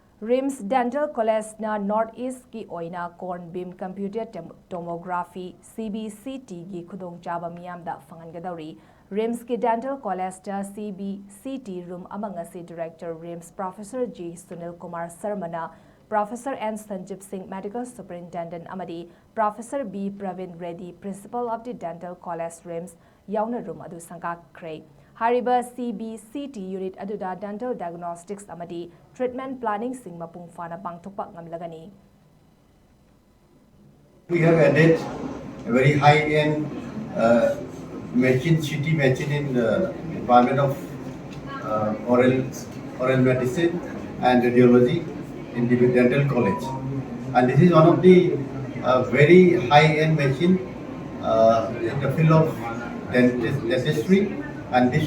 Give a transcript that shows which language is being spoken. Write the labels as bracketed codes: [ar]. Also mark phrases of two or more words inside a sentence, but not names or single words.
[mni] RIMS Dental College na Northeast ki Oina [en] Corn Beam Computer Tomography Cbct [mni] ki Khudongchaba Meeyam Da Phanghangadouri RIMS ki Dental College ta Cbct room amangasi Director RIMS Professor G Sunil Kumar Sarmana Professor N Sanjeev Singh [en] Medical Superintendent [mni] Amadi Professor B Pravin Reddy [en] Principal of the Dental College RIMS [mni] yauna room adu sangka kray Hariba Cbct unit aduda [en] dental diagnostics [mni] amadi [en] treatment planning [mni] sing mapung fana pangthokpa ngamlagani. [en] We have added a very high-end machine, CT machine in the Department of Oral Medicine and Radiology in the Dental College. And this is one of the very high-end machine in the field of dentistry, and this